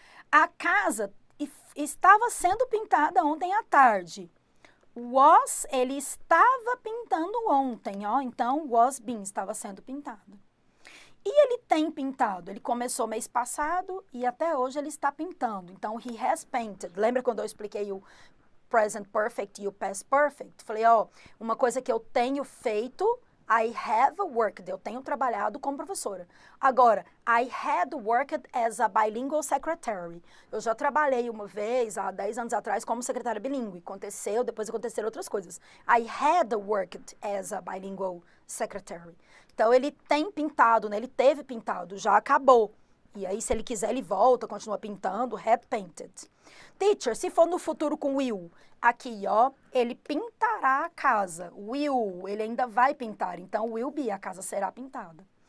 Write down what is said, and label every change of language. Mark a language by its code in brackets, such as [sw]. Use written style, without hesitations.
[pt] A casa estava sendo pintada ontem à tarde. Was, ele estava pintando ontem, ó. Então, was being, estava sendo pintado. E ele tem pintado. Ele começou mês passado e até hoje ele está pintando. Então, [en] he has painted. [pt] Lembra quando eu expliquei o present perfect e o past perfect. Falei, ó, uma coisa que eu tenho feito, [en] I have worked, [pt] eu tenho trabalhado como professora. [en] Agora, I had worked as a bilingual secretary. [pt] Eu já trabalhei uma vez, há 10 anos atrás, como secretária bilíngue. Aconteceu, depois aconteceram outras coisas. [en] I had worked as a bilingual secretary. [pt] Então, ele tem pintado, né? Ele teve pintado, já acabou. E aí, se ele quiser, ele volta, continua pintando, [en] had painted. [pt] Teacher, se for no futuro com will, aqui, ó, ele pintará a casa. Will, ele ainda vai pintar. Então, will be, a casa será pintada.